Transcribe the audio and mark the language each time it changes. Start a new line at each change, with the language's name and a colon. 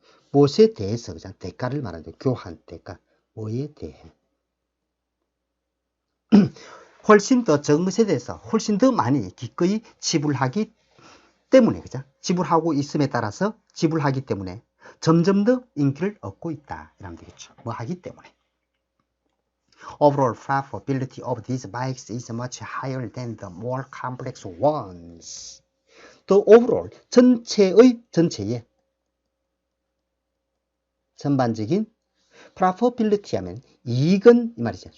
Korean: 무엇에 대해서 그죠? 대가를 말하죠. 교환 대가 뭐에 대해 훨씬 더 적은 것에 대해서 훨씬 더 많이 기꺼이 지불하기 때문에 그죠? 지불하고 있음에 따라서 지불하기 때문에 점점 더 인기를 얻고 있다 이러면 되겠죠. 뭐 하기 때문에
English: Overall profitability of these bikes is much higher than the more complex ones. The overall
Korean: 전체의 전반적인 profitability 하면 이익은 이 말이죠.